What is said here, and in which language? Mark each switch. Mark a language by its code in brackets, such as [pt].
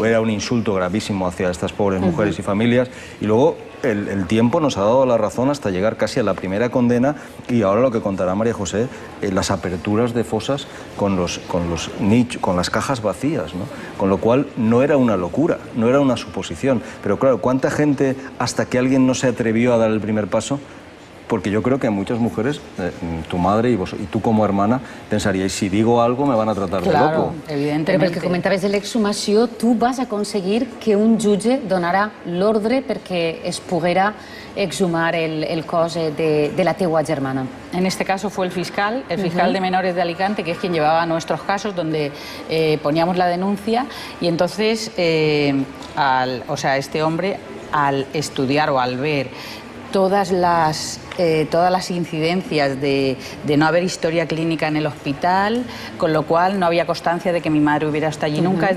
[es] Era un insulto gravísimo hacia estas pobres mujeres y familias, y luego el tiempo nos ha dado la razón hasta llegar casi a la primera condena, y ahora lo que contará María José, las aperturas de fosas con las cajas vacías, ¿no? Con lo cual no era una locura, no era una suposición, pero claro, ¿cuánta gente hasta que alguien no se atrevió a dar el primer paso? Porque yo creo que muchas mujeres, tu madre y tú como hermana, pensaríais, si digo algo me van a tratar de loco. Evidentemente. [ca] Però pel que comentaves de l'exhumació, tu vas aconseguir que un jutge donara l'ordre perquè es poguera exhumar el cos de la teua germana. [es] En este caso fue el fiscal de menores de Alicante, que es quien llevaba nuestros casos, donde poníamos la denuncia, y entonces, este hombre, al estudiar o al ver todas las incidencias de no haber historia clínica en el hospital, con lo cual no había constancia de que mi madre hubiera estado allí nunca.